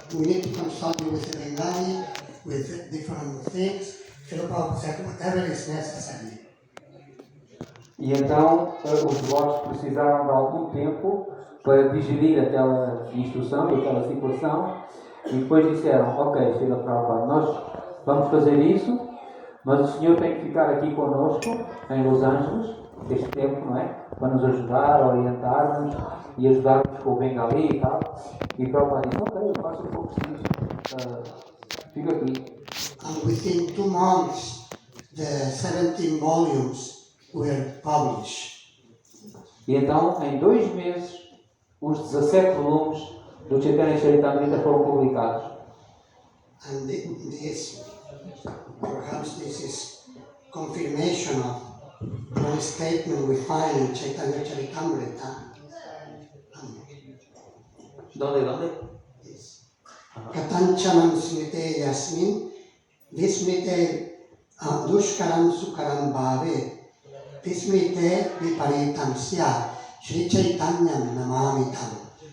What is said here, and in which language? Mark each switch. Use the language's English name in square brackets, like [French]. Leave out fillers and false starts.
[English] We need to consult you with the Bengali, with different things. Srila Prabhupada said, whatever is necessary. [Portuguese] E então os devotos precisaram de algum tempo para digerir aquela instrução e aquela situação e depois disseram, ok, Srila Prabhupada, nós vamos fazer isso, mas o Senhor tem que ficar aqui conosco em Los Angeles, este tempo, não é? Para nos ajudar, orientar-nos e ajudar-nos com o Bengali e tal. E Prabhupada disse, ok, eu faço o que eu preciso, fico aqui. [English] And within 2 months, the 17 volumes were published. [Portuguese] E então, em 2 meses, os 17 volumes do Chaitanya Charitamrita foram publicados. [English] And this, perhaps this is confirmation of one statement we find in Chaitanya Charitamrita. [Spanish] ¿Dónde? [Sanskrit] Katanchanam smrite yasmin, vismrite dushkaram sukaram bhave, vismrite viparitam sya, Shri Chaitanyam namamitam.